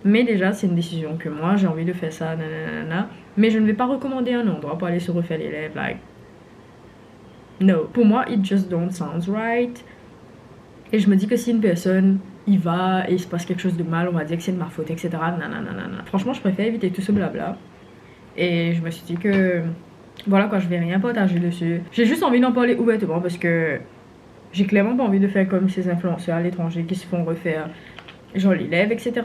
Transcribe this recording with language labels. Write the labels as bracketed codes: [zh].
[fr] Mais déjà, c'est une décision que moi, j'ai envie de faire ça, nanana. Mais je ne vais pas recommander un endroit pour aller se refaire les lèvres. [en] Like, no. [fr] Pour moi, [en] it just don't sound right. [fr] Et je me dis que si une personne y va et il se passe quelque chose de mal, on va dire que c'est de ma faute, etc. Nanana. Franchement, je préfère éviter tout ce blabla. Et je me suis dit que... Voilà quoi, je vais rien partager dessus. J'ai juste envie d'en parler ouvertement parce que j'ai clairement pas envie de faire comme ces influenceurs à l'étranger qui se font refaire genre les lèvres, etc.